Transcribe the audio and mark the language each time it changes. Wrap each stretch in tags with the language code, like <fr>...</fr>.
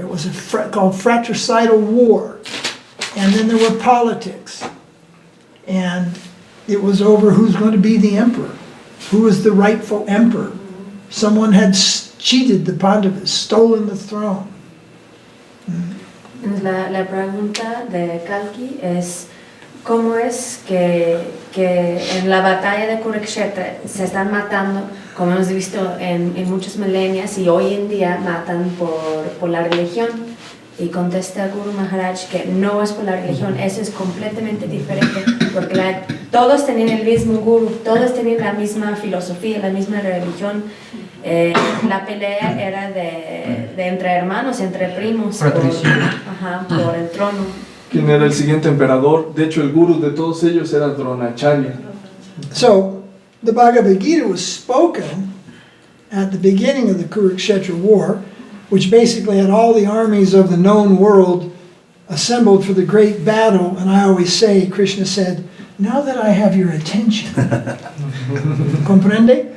<en>It was called fratricidal war. And then there were politics. And it was over who's going to be the emperor. Who is the rightful emperor? Someone had cheated the Pandavas, stolen the throne.</en> <es>La pregunta de Kalki es cómo es que en la batalla de Kurukshetra se están matando, como hemos visto en muchos milenios, y hoy en día matan por la religión. Y contesta Guru Maharaj que no es por la religión, eso es completamente diferente, porque todos tenían el mismo guru, todos tenían la misma filosofía, la misma religión. La pelea era de entre hermanos, entre primos, por el trono. ¿Quién era el siguiente emperador? De hecho, el guru de todos ellos era Dronacharya.</es> <en>So, the Bhagavad Gita was spoken at the beginning of the Kurukshetra war, which basically had all the armies of the known world assembled for the great battle. And I always say, Krishna said, now that I have your attention, comprende?</en>